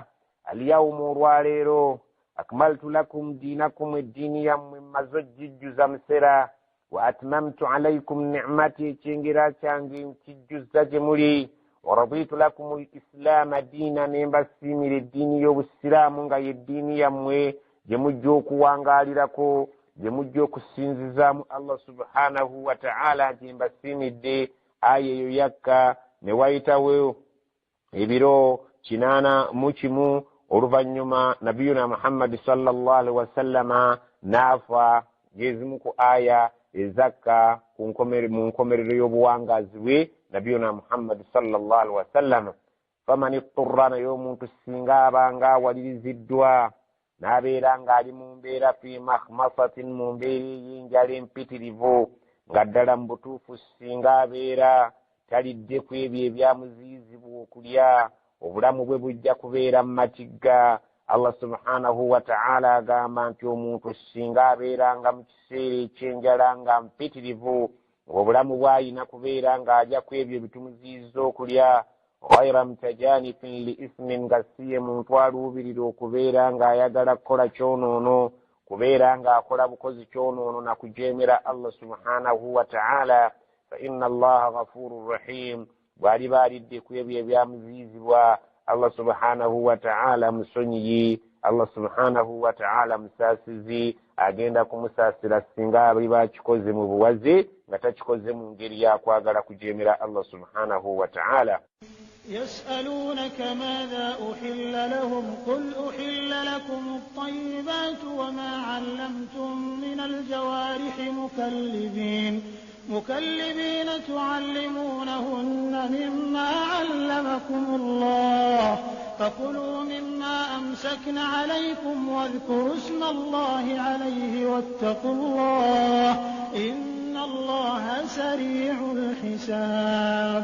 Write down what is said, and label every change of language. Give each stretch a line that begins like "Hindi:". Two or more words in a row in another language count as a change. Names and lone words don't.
Ganda: alyawma olwaleero
Arabic: أكملت لكم دينكم
Ganda: eddiini yammwe mmaze ogijjuza musera
Arabic: وأتممت عليكم نعمتي
Ganda: ekyengera kyange nkijjuzza gye muli
Arabic: ورضيت لكم الإسلام دينا
Ganda: ne mbasiimira eddiini y'obusiraamu nga y'eddiini yammwe gye mujja okuwangaalirako gye mujja okusinzizaamu
Arabic: الله سبحانه وتعالى
Ganda: nti mbasiimidde aya eyo yakka ne wayitawo ebiro 81 oluvannyuma nabiyuna Muhammad
Arabic: صلى الله عليه وسلم
Ganda: naafa ngezimu ku aya ezakka mu nkomerero y'obuwangazi bwe nabiyuna Muhammad
Arabic: صلى الله عليه وسلم. فمن اضطر,
Ganda: naye omuntu singa abanga awaliriziddwa n'abeera ng'ali mu mbeera
Arabic: في مخمصة,
Ganda: mu mbeera ey'enjala empitirivu, nga ddala mu butuufu singa abeera talidde ku ebyo ebyamuziyizibwa okulya, obulamu bwe bujja kubeera mu matigga.
Arabic: الله سبحانه وتعالى
Ganda: agamba nti omuntu singa abeeranga mu kiseera ekyenjala nga mpitirivu, obulamu bw'alina kubeera ng'ajja ku ebyo bitumuziyiza okulya,
Arabic: غير متجانف لإثم,
Ganda: nga siye muntu aluubirira okubeera ng'ayagala kukola kyonoono, kubeera ng'akola bukozi kyonoono na kujeemera
Arabic: الله سبحانه وتعالى. فإن الله غفور رحيم,
Ganda: bw'ali baalidde ku ebyo ebyamuziyizibwa
Arabic: الله سبحانه وتعالى
Ganda: musonyiyi,
Arabic: الله سبحانه وتعالى
Ganda: musaasizi, agenda kumusaasira singa bali bakikoze mu buwaze nga takikoze mu ngeri yakwagala kujeemera
Arabic: الله سبحانه وتعالى. يسألونك ماذا أحل لهم قل أحل لكم الطيبات وما علمتم من الجوارح مكلبين تعلمونهن مما علمكم الله فكلوا مما أمسكن عليكم واذكروا اسم الله عليه واتقوا الله إن الله سريع الحساب.